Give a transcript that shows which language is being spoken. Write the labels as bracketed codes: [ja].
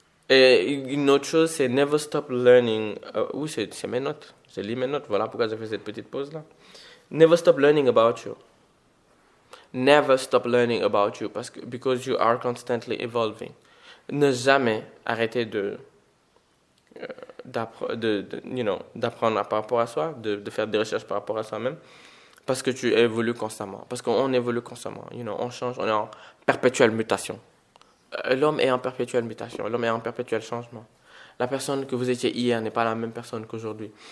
[fr] Et une autre chose, c'est [en] never stop learning. [fr] Oui, c'est mes notes. Je lis mes notes. Voilà pourquoi j'ai fait cette petite pause là. [en] Never stop learning about you. Never stop learning about you because you are constantly evolving. [fr] Ne jamais arrêter d'apprendre par rapport à soi, de faire des recherches par rapport à soi-même, parce que tu évolues constamment, parce qu'on évolue constamment, on change, on est en perpétuelle mutation. L'homme est en perpétuelle mutation, l'homme est en perpétuel changement. La personne que vous étiez hier n'est pas la même personne qu'aujourd'hui.